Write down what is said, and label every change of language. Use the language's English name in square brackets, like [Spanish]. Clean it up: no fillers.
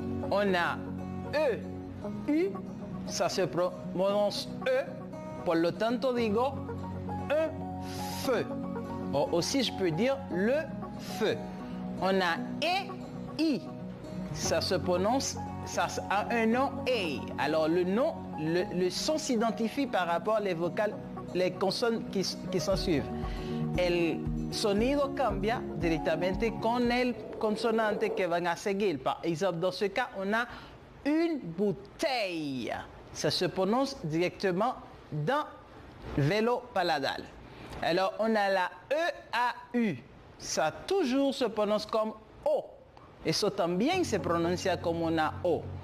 [French] On a E, U, ça se prononce E, [Spanish] por lo tanto digo [French] un feu. Ou aussi je peux dire le feu. On a E, I, ça se prononce, ça a un nom E. Alors le nom, le son s'identifie par rapport aux vocales, les consonnes qui s'en suivent. [Spanish] El sonido cambia directamente con el consonante que van a seguir. [French] Par exemple, dans ce cas, on a une bouteille. Ça se prononce directement dans vélo paladal. Alors, on a la EAU. Ça toujours se prononce comme O. [Spanish] Eso también se pronuncia como una O.